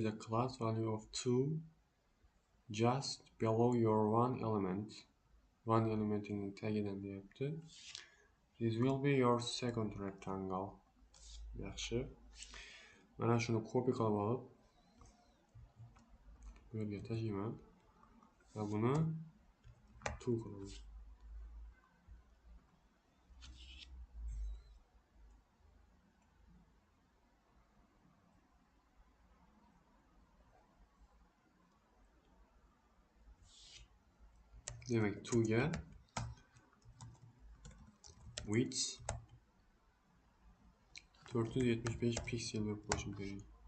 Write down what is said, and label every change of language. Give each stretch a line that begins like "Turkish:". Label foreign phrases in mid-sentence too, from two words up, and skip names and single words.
English: a class value of 2 just below your one element in
Uzbek: tagidan deyapti.
English: This will be your second rectangle.
Uzbek: Yaxshi. Mana shuni copy qilib olib bu yerga tashlayman va buni 2 qilaman. Demak, 2 ga width 475 piksel deb qo'shib bering.